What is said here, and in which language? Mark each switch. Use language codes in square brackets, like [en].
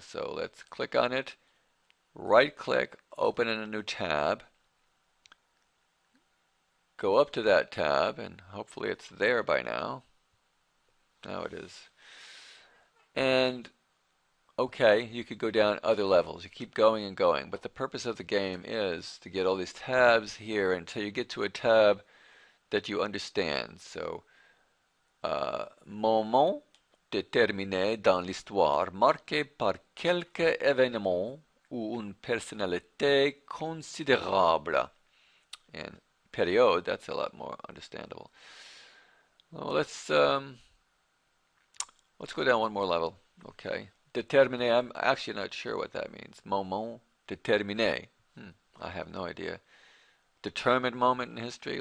[en] So let's click on it, right click, open in a new tab, go up to that tab, and hopefully it's there by now. Now it is. And okay, you could go down other levels. You keep going and going, but the purpose of the game is to get all these tabs here until you get to a tab that you understand. [fr] So moment déterminé dans l'histoire marqué par quelque événement ou une personnalité considérable. [en] And période, that's a lot more understandable. Well, let's go down one more level. Okay. Déterminé, I'm actually not sure what that means. [fr] Moment déterminé. [en] I have no idea. Determined moment in history?